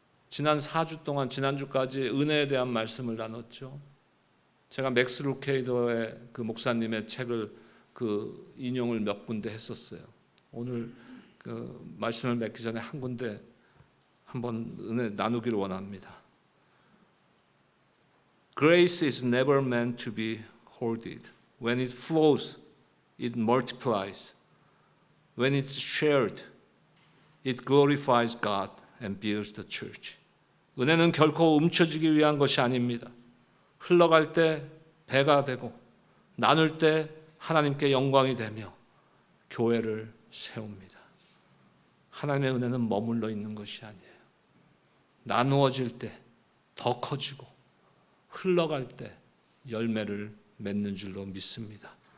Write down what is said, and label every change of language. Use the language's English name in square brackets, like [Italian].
[Korean] 지난 4주 동안 지난주까지 은혜에 대한 말씀을 나눴죠. 제가 맥스 루케이더의 그 목사님의 책을 그 인용을 몇 군데 했었어요. 오늘 그 말씀을 맺기 전에 한 군데 한번 은혜 나누기를 원합니다. [English] Grace is never meant to be hoarded. When it flows, it multiplies. When it's shared, it glorifies God and builds the church. [Korean] 은혜는 결코 움켜쥐기 위한 것이 아닙니다. 흘러갈 때 배가 되고 나눌 때 하나님께 영광이 되며 교회를 세웁니다. 하나님의 은혜는 머물러 있는 것이 아니에요. 나누어질 때 더 커지고 흘러갈 때 열매를 맺는 줄로 믿습니다.